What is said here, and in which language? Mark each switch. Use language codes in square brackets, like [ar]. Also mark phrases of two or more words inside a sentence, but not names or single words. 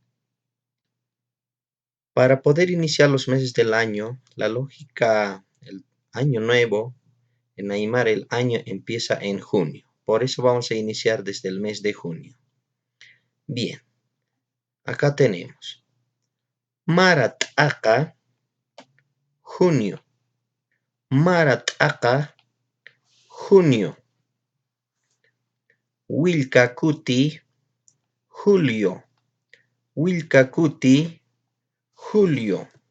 [es] Para poder iniciar los meses del año, la lógica, el año nuevo, en Aymara el año empieza en junio. Por eso vamos a iniciar desde el mes de junio. Bien, acá tenemos Marataka, junio. Marataka, junio. Willkakuti, julio. Willkakuti, julio.